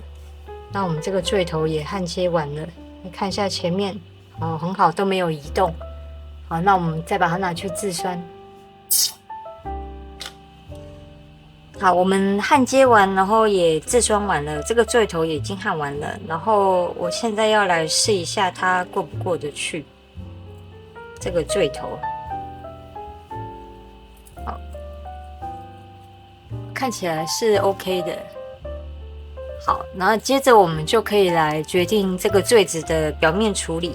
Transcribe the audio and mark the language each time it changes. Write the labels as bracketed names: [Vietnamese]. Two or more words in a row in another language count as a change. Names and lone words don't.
[Chinese] 那我們這個墜頭也焊接完了，你看一下前面，很好，都沒有移動。好，那我們再把它拿去自酸。好，我們焊接完，然後也自酸完了，這個墜頭也已經焊完了。然後我現在要來試一下它過不過得去這個墜頭。好，看起來是 OK 的。好，然後接着我們就可以來決定這個墜子的表面處理。